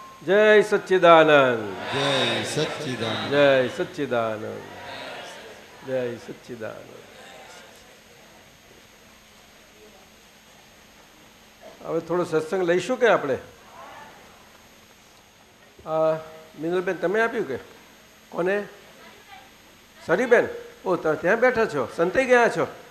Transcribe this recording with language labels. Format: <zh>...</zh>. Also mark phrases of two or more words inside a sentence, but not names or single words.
<hi>जय सच्चिदानंद, जय सच्चिदानंद। जय सच्चिदानंद, जय सच्चिदानंद।</hi> <gu>હવે થોડો સત્સંગ લઈશું કે આપણે? મિનલબેન તમે આપ્યું કે કોને? સરીબેન, ઓ ત્યાં બેઠા છો, સંતાઈ ગયા છો?</gu>